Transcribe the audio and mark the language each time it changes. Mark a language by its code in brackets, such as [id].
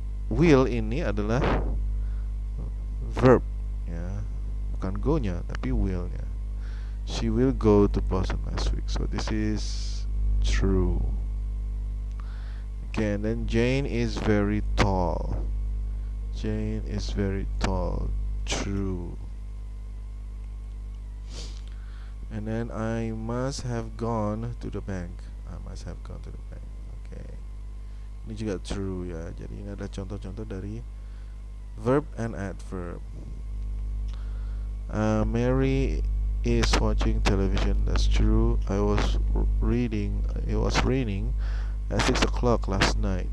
[id] Will ini adalah verb, ya, bukan go-nya tapi will-nya. [en] She will go to Boston next week. So this is true. Okay, and then Jane is very tall. Jane is very tall. True. And then I must have gone to the bank. I must have gone to the bank. [id] Okay. Ini juga true, ya. Jadi ini adalah contoh-contoh dari verb and adverb. [en] Mary is watching television. That's true. It was raining at 6 o'clock last night.